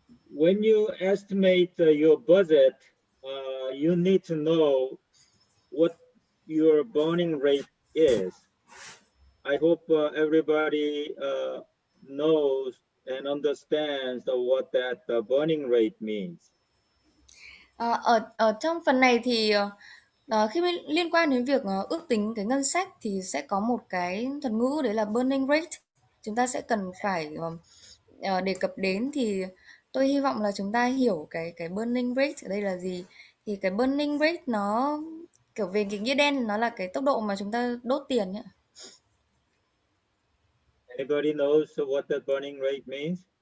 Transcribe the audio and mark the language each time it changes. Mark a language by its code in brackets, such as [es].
[en] When you estimate your budget, you need to know what your burning rate is. I hope everybody knows and understands what that burning rate means. [vi] Ở trong phần này thì khi liên quan đến việc ước tính cái ngân sách thì sẽ có một cái thuật ngữ đấy là burning rate. Chúng ta sẽ cần phải đề cập đến, thì tôi hy vọng là chúng ta hiểu cái burning rate ở đây là gì. Thì cái burning rate nó kiểu về cái nghĩa đen, nó là cái tốc độ mà chúng ta đốt tiền nhé. [en] Anybody knows what the burning rate means?